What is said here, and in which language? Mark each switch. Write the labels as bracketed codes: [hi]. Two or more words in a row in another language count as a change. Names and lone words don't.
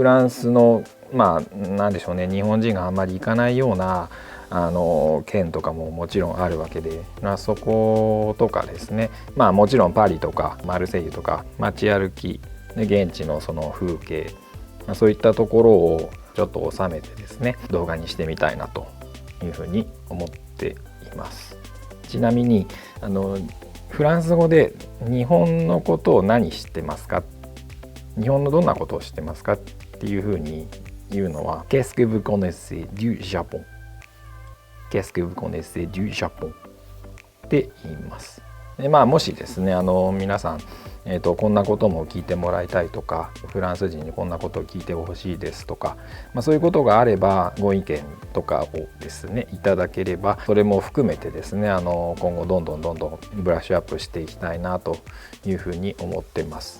[ja] ランスのなんでしょうね、日本人があんまり行かないような県とかももちろんあるわけで、そことかですね、もちろんパリとかマルセイユとか街歩きで現地の風景、そういったところをちょっと収めてですね動画にしてみたいなというふうに思っています。ちなみにフランス語で日本のことを何知ってますか、日本のどんなことを知ってますかっていうふうに言うのは [fr] Qu'est-ce que vous connaissez du Japon? Qu'est-ce que vous connaissez du Japon? [ja] って言います。でもしですね皆さん、こんなことも聞いてもらいたいとか、フランス人にこんなことを聞いてほしいですとか、そういうことがあればご意見とかをですねいただければ、それも含めてですね今後どんどんブラッシュアップしていきたいなというふうに思ってます。